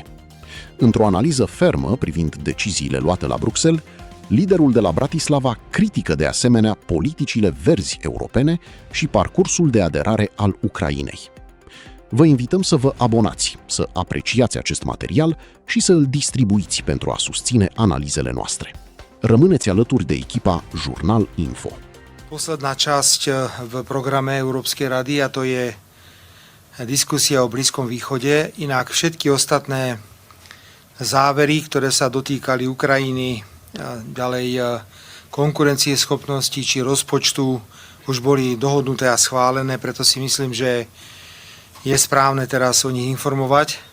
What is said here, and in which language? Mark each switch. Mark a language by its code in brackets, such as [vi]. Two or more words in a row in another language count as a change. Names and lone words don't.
[ro] Într-o analiză fermă privind deciziile luate la Bruxelles, liderul de la Bratislava critică de asemenea politicile verzi europene și parcursul de aderare al Ucrainei. Vă invităm să vă abonați, să apreciați acest material și să îl distribuiți pentru a susține analizele noastre. Rămâneți alături de echipa Jurnal Info. [sk] Posledná časť v programe Európskej rady, a to je diskusia o Blízkom východe. Inak všetky ostatné závery, ktoré sa dotýkali Ukrajiny, ďalej konkurencieschopnosti či rozpočtu, už boli dohodnuté a schválené, preto si myslím, že je správne teraz o nich informovať.